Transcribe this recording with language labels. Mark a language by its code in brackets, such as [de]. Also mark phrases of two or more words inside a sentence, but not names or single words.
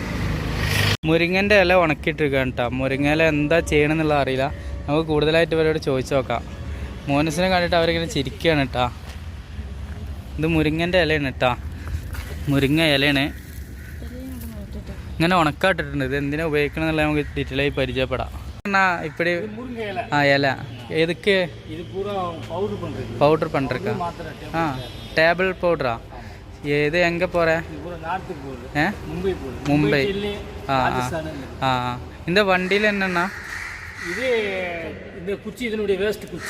[ml] മുരിങ്ങൻ്റെ ഇല ഉണക്കിയിട്ടിരിക്കുകയാണ് കേട്ടോ. മുരിങ്ങ ഇല എന്താ ചെയ്യണമെന്നുള്ളത് അറിയില്ല. നമുക്ക് കൂടുതലായിട്ട് ഇവരോട് ചോദിച്ചു നോക്കാം. മോനസിനെ കണ്ടിട്ട് അവരിങ്ങനെ ചിരിക്കുകയാണ് കേട്ടോ. ഇത് മുരിങ്ങൻ്റെ ഇലയാണ് കേട്ടോ. മുരിങ്ങ ഇലയാണ് ഇങ്ങനെ ഉണക്കാട്ടിട്ടുണ്ട്. ഇത് എന്തിനാ ഉപയോഗിക്കണമെന്നുള്ള നമുക്ക് ഡീറ്റെയിൽ ആയി പരിചയപ്പെടാം. [ta] இப்படி இலை எதுக்கு? இது பூரா பவுடர் பண்ணுறக்கா? டேபிள் பவுடரா? இது எங்கே போகிற? மும்பை. இந்த வண்டியில் என்னென்னா இது இந்த குச்சி, இதனுடைய வேஸ்ட் குச்சி.